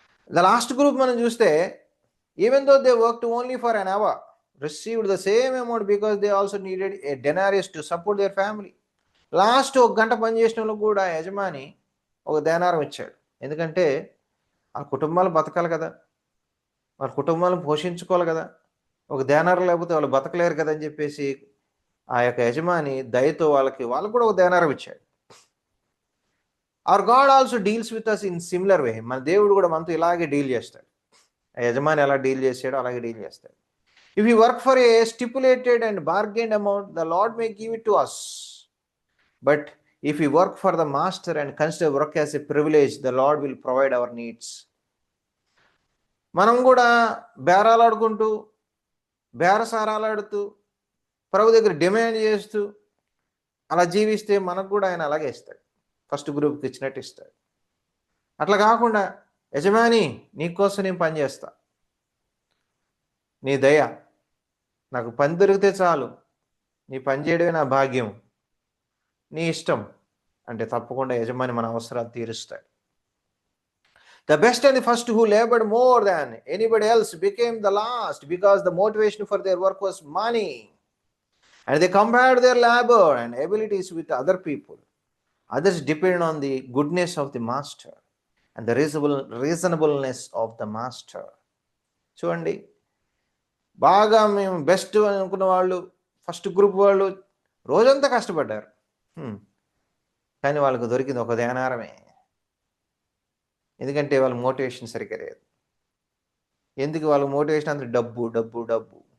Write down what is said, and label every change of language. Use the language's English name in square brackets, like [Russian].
[English] The last group మనం చూస్తే even though they worked only for an hour received the same amount because they also needed a denarius to support their family. [Telugu] Last ఒక గంట పనిచేసిన వాళ్ళకు కూడా యజమాని ఒక దేనారం ఇచ్చాడు. ఎందుకంటే ఆ కుటుంబాలు బతకాలి కదా, వాళ్ళ కుటుంబాలను పోషించుకోవాలి కదా, ఒక దేనారం లేకపోతే వాళ్ళు బతకలేరు కదా అని చెప్పేసి ఆ యొక్క యజమాని దయతో వాళ్ళకు కూడా ఒక దేనారం ఇచ్చాడు. [English] Our God also deals with us in similar way. [Telugu] మన దేవుడు కూడా మనతో ఇలాగే డీల్ చేస్తాడు. ఆ యజమాని ఎలా డీల్ చేశాడో అలాగే డీల్ చేస్తాడు. [English] If we work for a stipulated and bargained amount, the Lord may give it to us. But if we work for the master and consider work as a privilege, the Lord will provide our needs. [Telugu] మనం కూడా బేరాలాడుకుంటూ బేరసారాలాడుతూ ప్రభు దగ్గర demand చేస్తూ అలా జీవిస్తే మనకు కూడా ఆయన అలాగే ఇస్తాడు, ఫస్ట్ గ్రూప్కి ఇచ్చినట్టు ఇస్తాడు. అట్లా కాకుండా యజమాని నీకోసం నేను పని చేస్తా, నీ దయ, నాకు పని దొరికితే చాలు, నీ పని చేయడమే నా భాగ్యం, నీ ఇష్టం అంటే తప్పకుండా యజమాని మన అవసరాలు తీరుస్తాడు. [English] The best and the first who labored more than anybody else became the last because the motivation for their work was money. And they compared their labor and abilities with other people. Others depend on the goodness of the master and the reasonableness of the master. [Telugu] చూడండి, బాగా మేము best అనుకున్న వాళ్ళు first group వాళ్ళు రోజంతా కష్టపడ్డారు, కానీ వాళ్ళకు దొరికింది ఒక దేనారమే. ఎందుకంటే వాళ్ళ మోటివేషన్ సరిగ్గా లేదు. ఎందుకు వాళ్ళ మోటివేషన్ అంత డబ్బు డబ్బు డబ్బు.